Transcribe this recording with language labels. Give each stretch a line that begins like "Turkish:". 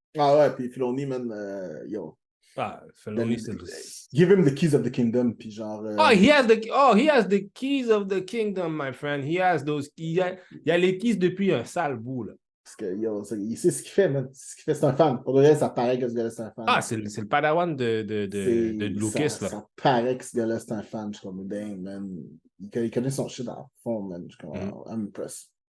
French: Ah ouais, puis Filoni, man, yo. Filoni, c'est
English: give him the keys of the kingdom,
French: puis genre...
English: he has the keys of the kingdom, my friend. He has those keys.
French: Il a les keys depuis un sale bout, là. Parce que, yo, il sait ce qu'il fait, man. Ce qu'il fait, c'est un fan. Pour le reste, ça paraît que ce gars-là, c'est un fan. C'est le padawan de Lucas, là. Ça paraît que ce gars-là, c'est un fan. Je suis comme, dang, man. Il connaît son shit à fond, man. Je suis comme,
English: I'm impressed.